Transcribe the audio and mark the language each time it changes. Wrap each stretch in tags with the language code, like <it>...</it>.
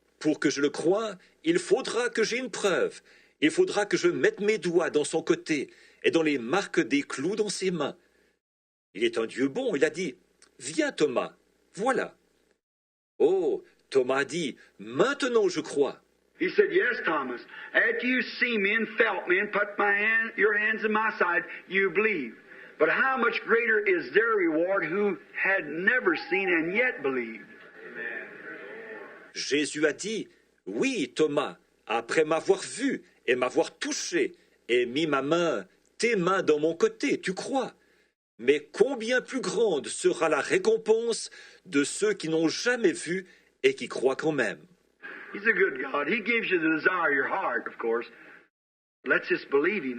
<fr>Pour que je le croie, il faudra que j'ai une preuve. Il faudra que je mette mes doigts dans son côté et dans les marques des clous dans ses mains. Il est un Dieu bon, il a dit, viens Thomas, voilà. Oh, Thomas a dit, maintenant je crois.</fr> <en>He said, yes, Thomas. After you see me and felt me and put your hands in my side, you believe. But how much greater is their reward who had never seen and yet believed?</en> <fr>Jésus a dit, oui, Thomas, après m'avoir vu et m'avoir touché et mis tes mains dans mon côté, tu crois. Mais combien plus grande sera la récompense de ceux qui n'ont jamais vu et qui croient quand même.</fr> <en>He's a good God. He gives you the desire of your heart, of course. Let's just believe him.</en>